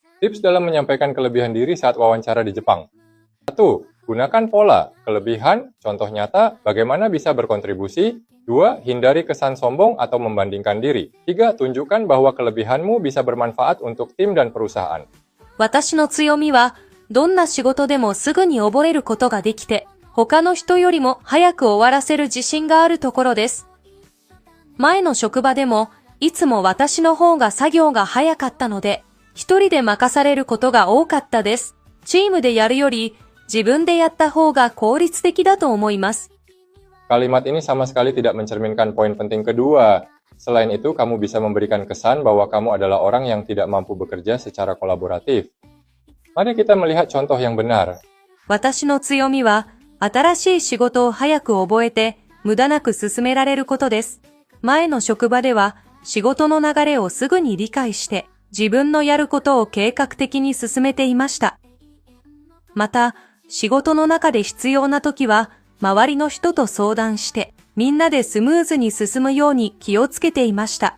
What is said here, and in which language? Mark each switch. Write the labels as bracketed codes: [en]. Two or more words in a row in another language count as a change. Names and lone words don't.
[id] Tips dalam menyampaikan kelebihan diri saat wawancara di Jepang. 1. Gunakan pola, kelebihan, contoh nyata, bagaimana bisa berkontribusi. 2. Hindari kesan sombong atau membandingkan diri. 3. Tunjukkan bahwa kelebihanmu bisa bermanfaat untuk tim dan perusahaan. [ja] 私の強みは、どんな仕事でもすぐに覚えることができて、他の人よりも早く終わらせる自信があるところです。前の職場でも、いつも私の方が作業が早かったので、一人で任されることが多かったです。チームでやるより、自分でやった方が効率的だと思います。 [id] Kalimat ini sama sekali tidak mencerminkan poin penting kedua. Selain itu, kamu bisa memberikan kesan bahwa kamu adalah orang yang tidak mampu bekerja secara kolaboratif. Mari kita melihat contoh yang benar. [ja] 私の強みは、新しい仕事を早く覚えて、無駄なく進められることです。前の職場では、仕事の流れをすぐに理解して、自分のやることを計画的に進めていました。また、仕事の中で必要な時は、周りの人と相談して、みんなでスムーズに進むように気をつけていました。